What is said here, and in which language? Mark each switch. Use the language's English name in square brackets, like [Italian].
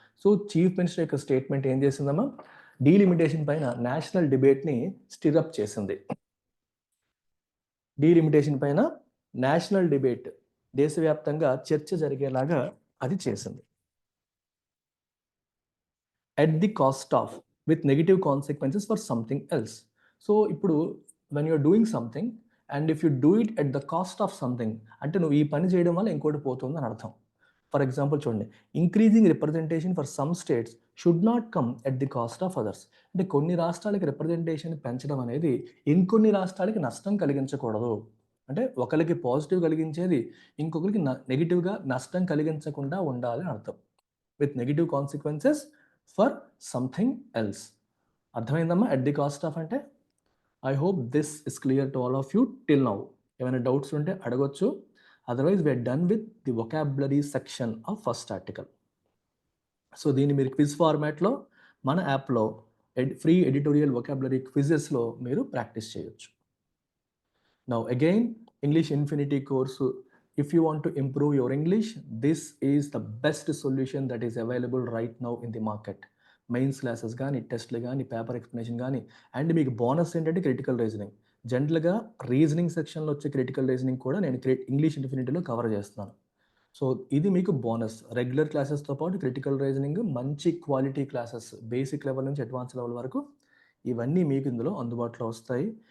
[Telugu] So chief minister యొక్క statement ఏం చేసిందమ్మా? Delimitation పైన నేషనల్ డిబేట్ని స్టిరప్ చేసింది. డీలిమిటేషన్ పైన నేషనల్ డిబేట్, దేశవ్యాప్తంగా చర్చ జరిగేలాగా అది చేసింది. [English] at the cost of, with negative consequences for something else. So ఇప్పుడు when you're doing something and if you do it at the cost of something, [Telugu] అంటే నువ్వు ఈ పని చేయడం వల్ల ఇంకోటి పోతుంది అని అర్థం. [English] For example చూడండి, increasing representation for some states should not come at the cost of others. [Telugu] అంటే కొన్ని రాష్ట్రాలకి రిప్రజెంటేషన్ పెంచడం అనేది ఇంకొన్ని రాష్ట్రాలకి నష్టం కలిగించకూడదు. అంటే ఒకరికి పాజిటివ్ కలిగించేది ఇంకొకరికి నెగిటివ్గా నష్టం కలిగించకుండా ఉండాలి అని అర్థం. [English] With negative consequences for something else. అర్థమైందమ్మా? At the cost of అంటే. I hope this is clear to all of you till now. [Telugu] ఏమైనా డౌట్స్ ఉంటే అడగొచ్చు. [English] Otherwise we're done with the vocabulary section of first article. [Telugu] So దీన్ని మీరు quiz ఫార్మాట్లో మన యాప్లో ఫ్రీ ఎడిటోరియల్ వొకాబులరీ క్విజెస్లో మీరు ప్రాక్టీస్ చేయొచ్చు. [English] Now again, English Infinity course, if you want to improve your English, this is the best solution that is available right now in the market. [Telugu] Mains classes కానీ, టెస్ట్లు కానీ, paper explanation కానీ, and మీకు bonus ఏంటంటే critical reasoning. జనరల్గా reasoning సెక్షన్లో వచ్చే critical reasoning కూడా నేను ఇంగ్లీష్ ఇన్ఫినిటీలో కవర్ చేస్తున్నాను. సో ఇది మీకు బోనస్. రెగ్యులర్ క్లాసెస్తో పాటు క్రిటికల్ రీజనింగ్, మంచి క్వాలిటీ క్లాసెస్, బేసిక్ లెవెల్ నుంచి అడ్వాన్స్ లెవెల్ వరకు ఇవన్నీ మీకు ఇందులో అందుబాటులో వస్తాయి.